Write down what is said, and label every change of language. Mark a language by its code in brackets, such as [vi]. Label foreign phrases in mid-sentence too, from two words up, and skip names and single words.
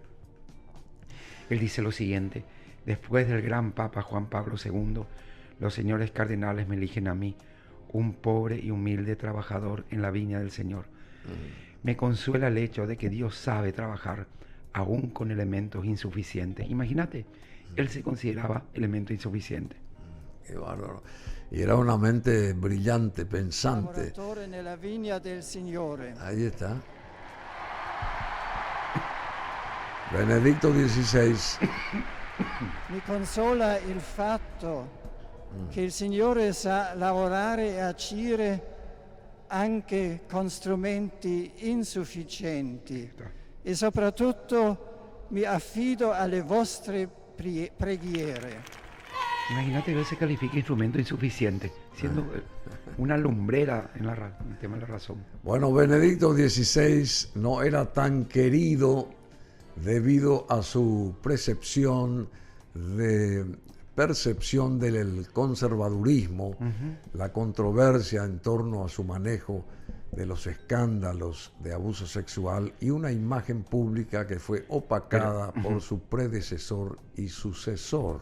[es] Él dice lo siguiente: después del gran Papa Juan Pablo II, los señores cardenales me eligen a mí, un pobre y humilde trabajador en la viña del Señor. Me consuela el hecho de que Dios sabe trabajar aún con elementos insuficientes. Imagínate, él se consideraba elemento insuficiente. Qué bárbaro. Y era una mente brillante, pensante. [it] Lavoratore nella vigna del Signore. [es] Ahí está. Benedicto XVI. [it] Mi consola il fatto che il Signore sa lavorare e agire anche con strumenti insufficienti e soprattutto mi affido alle vostre preghiere. [es] Imagínate que él se califica instrumento insuficiente, siendo una lumbrera en el tema de la razón. Bueno, Benedicto XVI no era tan querido debido a su percepción del conservadurismo, la controversia en torno a su manejo de los escándalos de abuso sexual y una imagen pública que fue opacada por su predecesor y sucesor.